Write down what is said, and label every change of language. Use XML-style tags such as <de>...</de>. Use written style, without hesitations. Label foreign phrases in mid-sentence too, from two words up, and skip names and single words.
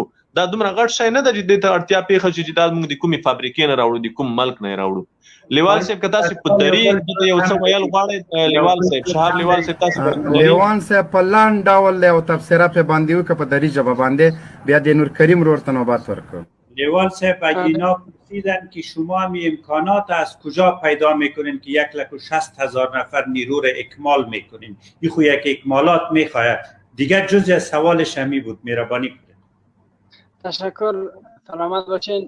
<ps>دا دومره غټ شی نه ده چې دې ته اړتیا پېښه شي چې دا موږ د کومې فابریکې نه راوړو، د کوم ملک نه یې راوړو. لیوال صاحب که تاسو په دري دلته یو څه ویل غواړئ، لیوال صاحب، شهاب لیوال صاحب، تاسو لیوان صاحب په لاند ډول یو تبصره پرې باندې وکړه په دري ژبه باندې، بیا د نور کریم ورور ته نوبت ورکړو.</ps> <fa>لیوان صاحب اگه اینا پرسیدن که شما می امکانات از کجا پیدا میکنین که 1,60,000 نفر نیرو را اکمال میکنین؟ این خو یک اکمالات میخواهد دیگر. جزء از سوالش همی بود، مهربانی کنید. تشکر سلامت باشین.</fa>